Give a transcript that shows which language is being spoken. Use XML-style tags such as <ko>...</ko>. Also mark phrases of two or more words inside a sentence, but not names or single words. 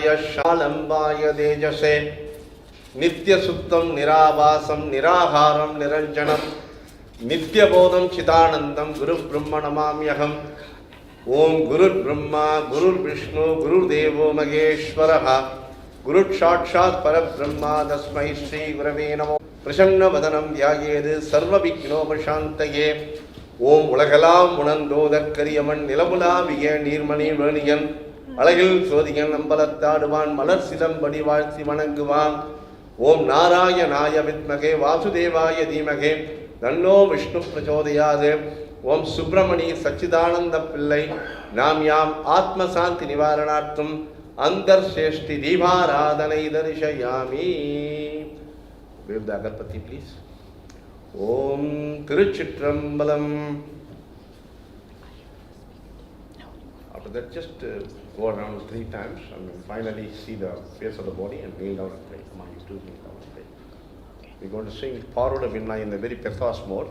<sa>शालंबाय तेजसे नित्यसुप्तं निराभासं निराहारं निरंजनं नित्यबोधं चिदानंदं गुरुब्रह्म नमाम्यहम्। ओम गुरुर्ब्रह्मा गुरुर्विष्णु गुरुर्देवो महेश्वरः गुरुसाक्षात् परब्रह्मा तस्मै श्री गुरवे नमः। प्रसन्नवदनं ध्यायेत् सर्वविघ्नोपशान्तये।</sa> <ta>ஓம் உலகெல்லாம் உணர்ந்தோதற்கரியவன் நிலமுலாவிய நீர்மணி வேணியன் அழகில் சோதியன் அம்பலத்தாடுவான் மலர் சிலம்படி வாழ்த்தி வணங்குவான்।</ta> <sa>ओम् नारायणाय विद्महे वासुदेवाय धीमहि तन्नो विष्णु प्रचोदयात्। ओम् सुब्रह्मण्य सच्चिदानन्द पिल्लै नाम याम् आत्मशान्ति निवारणार्थम् अन्त्येष्टि दीपाराधनं दर्शयामि।</sa> <en>Wave the agarbatti, please.</en> <ta>ஓம் திருச்சிற்றம்பலம்.</ta> <en>After that, just go around 3 times and finally see the face of the body and kneel down and pray. Come on, you two kneel down and pray. We're going to sing Paroda Vinna in the very pathos mode.</en>